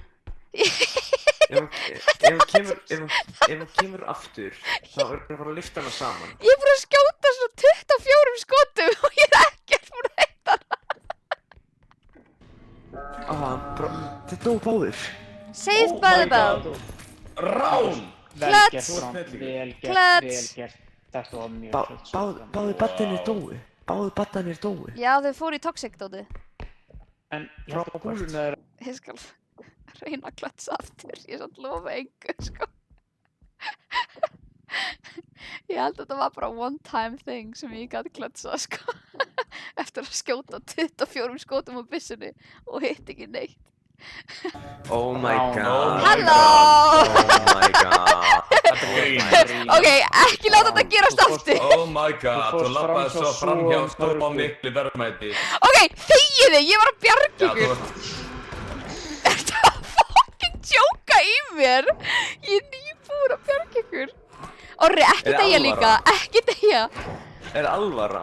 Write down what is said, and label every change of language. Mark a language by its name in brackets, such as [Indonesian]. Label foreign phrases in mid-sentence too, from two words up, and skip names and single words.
[Icelandic] Ef hún kemur aftur, þá er það bara að lyfta hana saman. Ég er búin að skjóta svona 24 skotum og ég er ekkert búin að hitta hana. Þetta dó báðir. [English] Saved by the bell. [Icelandic] Rán! Klöts! Vel Klöts! gert. Þetta var mjög flott. Báðir baddarnir dói. Báðir baddarnir dói. Já, þau fóru í toxic dótið. En ég held að húsinu er... Ég skal reyna að klötsa aftur. Ég er samt lofa engu, sko. Ég held að þetta var bara [English] one time thing [Icelandic] sem ég gæti klötsað, sko. Eftir að skjóta 24 skotum á byssunni og hitt ekki neitt. [English] Oh my god. [Icelandic] Halló! [English] Oh my god. [Icelandic] Þetta grínir. Ok, ekki láta þetta gerast aftur. [English] Oh my god, [Icelandic] þú lappaði svo framhjá stópa miklu verðmæti. Ok, þegið þig, ég var að bjarga Já, þú ykkur. varst... Ertu að fucking djóka í mér? Ég er nýbúin að bjarga ykkur. Orri, ekki Er deyja alvara? líka, ekki deyja. Er alvara?